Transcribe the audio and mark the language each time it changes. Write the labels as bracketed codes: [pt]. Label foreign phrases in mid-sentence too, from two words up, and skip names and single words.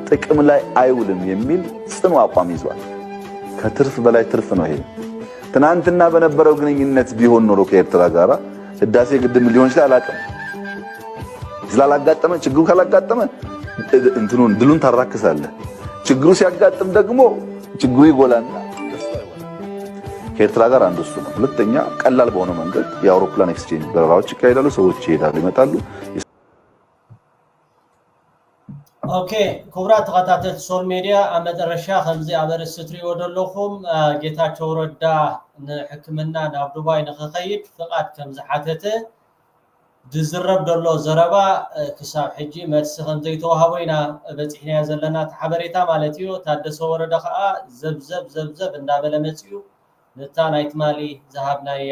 [am] ጥቅም ላይ አይውልም የሚል ጽኑ አቋም ይዟል ከትርፍ በላይ ትርፍ ነው ይሄ ትናንትና በነበረው ግንኙነት ቢሆን ኖሮ ከኤርትራ ጋር ህዳሴ ግድብ ሊሆን ይችላል አላቀም ስላላጋጠመ ችግሩ ካላጋጠመ እንትኑን ድሉን ታራክሳለህ ችግሩ ሲያጋጥም ደግሞ ችግሩ ይጎላልና ከኤርትራ ጋር አንዱ እሱ ነው ሁለተኛ ቀላል በሆነ መንገድ የአውሮፕላን ኤክስቼንጅ በረራዎች ይካሄዳሉ ሰዎች ይሄዳሉ ይመጣሉ [ti] ኦኬ ክቡራት ተኸታተልቲ ሶል ሚድያ ኣብ መጨረሻ ከምዚ ኣብ ርእሲ ትሪእዎ ዘለኹም ጌታቸው ረዳ ንሕክምና ናብ ዱባይ ንኽኸይድ ፍቓድ ከም ዝሓተተ ዝዝረብ ዘሎ ዘረባ ክሳብ ሕጂ መልሲ ከም ዘይተዋሃቦ ኢና በፂሕናዮ ዘለና እቲ ሓበሬታ ማለት እዩ ታደሰ ወረደ ከዓ ዘብዘብ እንዳበለ መፅኡ ነታ ናይ ትማሊ ዝሃብናያ